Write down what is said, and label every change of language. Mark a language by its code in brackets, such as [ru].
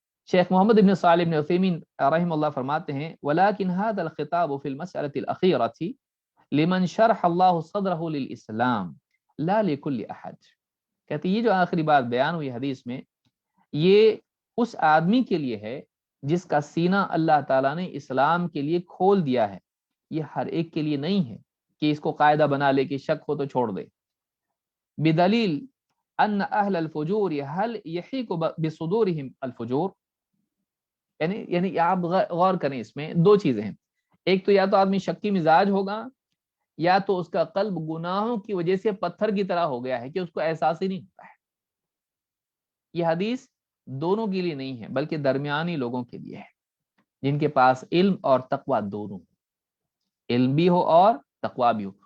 [ar] شیخ محمد ابن صالح ابن عثیمین رحمہ اللہ [ur] فرماتے ہیں [ar] وَلَكِنْ هَذَا الْخِطَابُ فِي الْمَسْأَلَةِ الْأَخِيرَةِ لِمَنْ شَرَحَ اللَّهُ صَدْرَهُ لِلْإِسْلَامِ لَا لِكُلِّ أَحَدٍ. [ur] کہتے یہ جو آخری بات بیان ہوئی حدیث میں، یہ اس آدمی کے لیے ہے جس کا سینہ اللہ تعالیٰ نے اسلام کے لیے کھول دیا ہے. یہ ہر ایک کے لیے نہیں ہے کہ اس کو قاعدہ بنا لے کہ شک ہو تو چھوڑ دے. [ar] بدلیل ان اہل الفجور هل يحيق بصدورهم الفجور. [ur] یعنی آپ غور کریں، اس میں دو چیزیں ہیں. ایک تو یا تو آدمی شکی مزاج ہوگا یا تو اس کا قلب گناہوں کی وجہ سے پتھر کی طرح ہو گیا ہے کہ اس کو احساس ہی نہیں ہوتا ہے. یہ حدیث دونوں کے لیے نہیں ہے بلکہ درمیانی لوگوں کے لیے ہے جن کے پاس علم اور تقوی دونوں، علم بھی ہو اور تقوی بھی ہو.